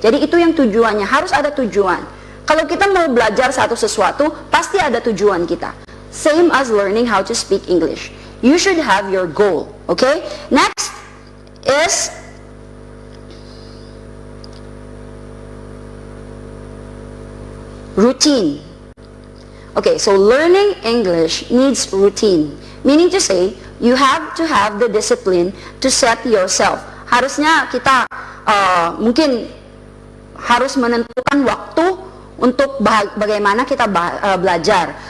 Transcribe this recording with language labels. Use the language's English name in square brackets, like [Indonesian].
[Indonesian] Jadi itu yang tujuannya, harus ada tujuan. Kalau kita mau belajar sesuatu, pasti ada tujuan kita. [English] Same as learning how to speak English. You should have your goal. Okay? Next is routine. Okay, so learning English needs routine. Meaning to say, you have to have the discipline to set yourself. [Indonesian] Harusnya kita mungkin harus menentukan waktu untuk bagaimana kita belajar.